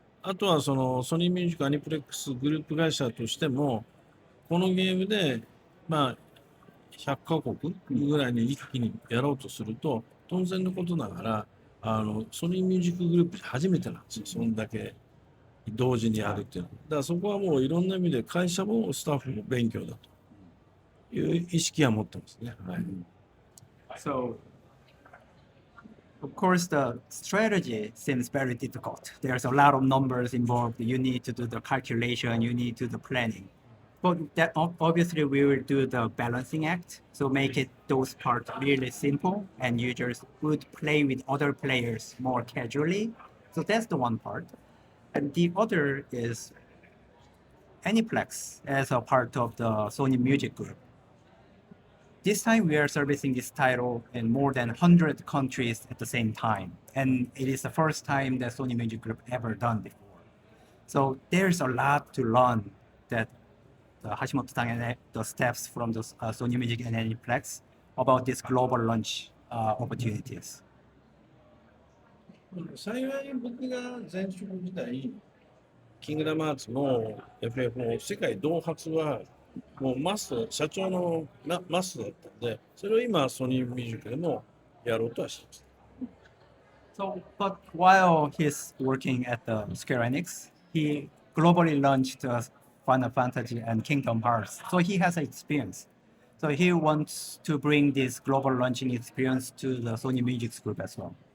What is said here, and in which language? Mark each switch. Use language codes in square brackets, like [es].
[ja] あとは、ソニーミュージックアニプレックスグループ会社としても、このゲームで、100カ国ぐらいに一気にやろうとすると、当然のことながら、ソニーミュージックグループ初めてなんですよ。そんだけ同時にやるっていうのは。だからそこはもういろんな意味で会社もスタッフも勉強だという意識は持ってますね。はい。 [en] So, of course, the strategy seems very difficult. There's a lot of numbers involved. You need to do the calculation, you need to do the planning. But that obviously we will do the balancing act. So make it those parts really simple and users would play with other players more casually. So that's the one part. And the other is Aniplex as a part of the Sony Music Group. This time we are servicing this title in more than 100 countries at the same time. And it is the first time that Sony Music Group ever done before. So there's a lot to learn that Hashimoto-san and the staffs from the Sony Music and Aniplex about this global launch opportunities. [ja] 幸い僕が前職時代、キングダムハーツも FF も世界同発はもうマスト、社長のマストだったんで、それを今ソニーミュージックでもやろうとはしてます。 [en] So, but while he's working at the Square Enix, he globally launched Final Fantasy and Kingdom Hearts. So he has experience. So he wants to bring this global launching experience to the Sony Music Group as well.